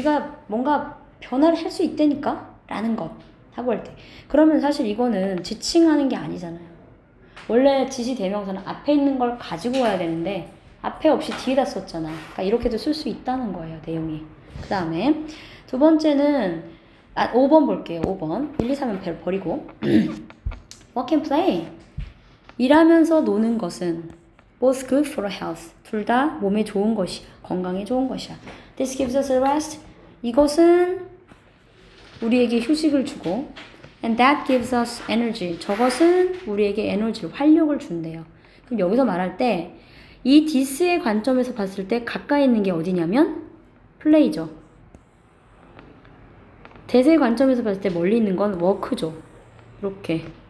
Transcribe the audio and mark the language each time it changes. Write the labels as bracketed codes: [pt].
[ko] 우리가 뭔가 변화를 할 수 있다니까? 라는 것 하고 할 때. 그러면 사실 이거는 지칭하는 게 아니잖아요. 원래 지시대명사는 앞에 있는 걸 가지고 와야 되는데 앞에 없이 뒤에다 썼잖아. 그러니까 이렇게도 쓸 수 있다는 거예요, 내용이. 그 다음에 두 번째는 5번 볼게요. 5번. 1, 2, 3은 버리고 [en] work and play. [ko] 일하면서 노는 것은 [en] both good for health. [ko] 둘 다 몸에 좋은 것이야. 건강에 좋은 것이야. [en] This gives us a rest. [ko] 이것은 우리에게 휴식을 주고 [en] and that gives us energy. [ko] 저것은 우리에게 에너지를, 활력을 준대요. 그럼 여기서 말할 때 이 this의 관점에서 봤을 때 가까이 있는 게 어디냐면 play죠. that의 관점에서 봤을 때 멀리 있는 건 work죠. 이렇게.